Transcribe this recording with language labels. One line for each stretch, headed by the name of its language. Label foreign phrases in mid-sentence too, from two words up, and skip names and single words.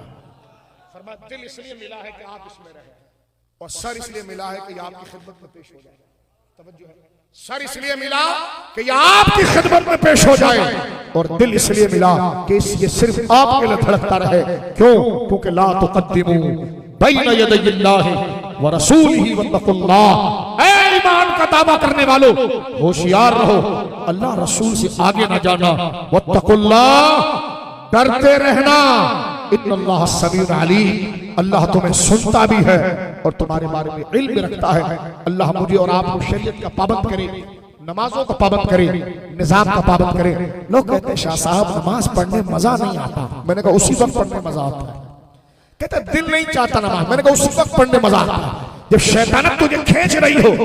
Urdu: فرما دل اس لیے ملا ہے کہ آپ اس میں رہے، اور سر اس لیے ملا ہے کہ آپ کی خدمت میں پیش ہو جائے. توجہ ہے، سر اس لیے ملا کہ یہ آپ کی خدمت میں پیش ہو جائے، اور دل اس لیے ملا کہ یہ صرف آپ کے لیے دھڑکتا رہے. کیوں?
Arabic: क्योंकि لا تقدموا بين يدي الله و رسوله واتقوا الله.
Urdu: اے ایمان کا دعویٰ کرنے والوں ہوشیار رہو، اللہ رسول سے آگے نہ جانا، واتقوا اللہ ڈرتے رہنا,
Arabic: إن الله سميع عليم,
Urdu: اللہ تمہیں سنتا بھی ہے اور تمہارے بارے میں علم رکھتا ہے. اللہ مجھے اور آپ کو شریعت کا پابند کرے، نمازوں کا پابند کرے، نظام کا پابند کرے. لوگ کہتے ہیں شاہ صاحب نماز پڑھنے مزا نہیں آتا، میں نے کہا اسی وقت پڑھنے مزا آتا ہے. کہتے دل نہیں چاہتا نماز، میں نے کہا اسی وقت پڑھنے مزا آتا ہے جب شیطانت تجھے کھینچ رہی ہو.